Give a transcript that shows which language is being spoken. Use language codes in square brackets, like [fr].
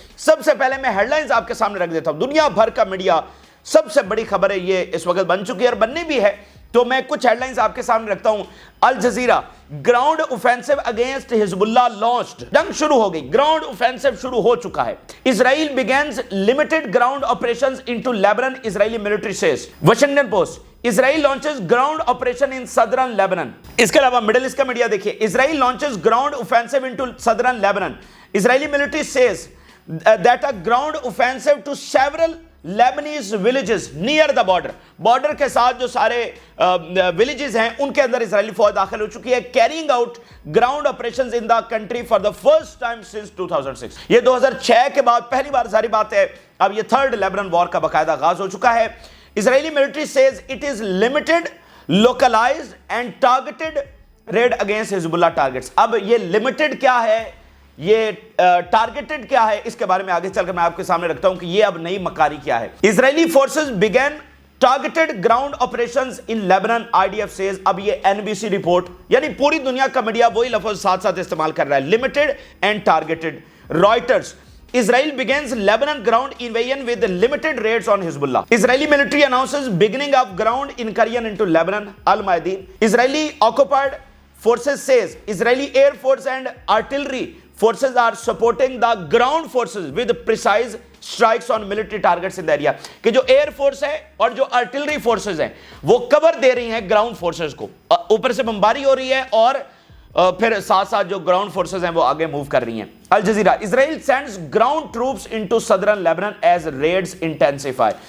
[ur] سب سے پہلے میں ہیڈ لائنز آپ کے سامنے رکھ دیتا ہوں. دنیا بھر کا میڈیا سب سے بڑی خبر ہے یہ اس وقت بن چکی ہے اور بننی بھی ہے. تو میں کچھ ہیڈ لائنز آپ کے سامنے رکھتا ہوں. الجزیرہ، [en] Ground offensive against Hezbollah launched. [ur] جنگ شروع ہو گئی، گراؤنڈ اوفینسو شروع ہو چکا ہے. [en] Israel begins limited ground operations into Lebanon, Israeli military says. Washington Post, Israel launches ground operation in southern Lebanon. [ur] اس کے علاوہ مڈل ایسٹ کا میڈیا دیکھیے، اسرائیل [en] launches ground offensive into southern Lebanon. Israeli military says that a ground offensive to several Lebanese villages near the border. [ur] Border کے ساتھ جو سارے villages ہیں ان کے اندر اسرائیلی فوج داخل ہو چکی ہے. [en] carrying out ground operations in the country for the first time since 2006. [ur] یہ 2006 کے بعد پہلی بار ظاہری بات ہے اب یہ تھرڈ لیبنان وار کا باقاعدہ آغاز ہو چکا ہے. [en] Israeli military says it is limited, localized and targeted raid against Hezbollah targets. [ur] اب یہ limited کیا ہے، یہ ٹارگیٹڈ کیا ہے، اس کے بارے میں آگے چل کر میں آپ کے سامنے رکھتا ہوں کہ یہ اب نئی مکاری کیا ہے. [en] Israeli forces began targeted ground operations in Lebanon, IDF says. [ur] اب یہ NBC رپورٹ، یعنی پوری دنیا کا میڈیا وہی لفظ ساتھ ساتھ استعمال کر رہا ہے، [en] limited and targeted. Reuters، Israel begins Lebanon ground invasion with limited raids on Hezbollah. Israeli military announces beginning of ground incursion into Lebanon. Al-Mayadeen. Israeli occupied forces says Israeli air force and artillery forces are supporting the ground forces with precise strikes on military targets in the area. [ur] کہ جو air force ہے اور جو artillery forces ہیں وہ کور دے رہی ہیں ground forces کو، اوپر سے بمباری ہو رہی ہے اور پھر ساتھ ساتھ جو گراؤنڈ فورسز ہیں وہ آگے موو کر رہی ہیں. [en] Al Jazeera, Israel sends ground troops into southern Lebanon as raids intensify.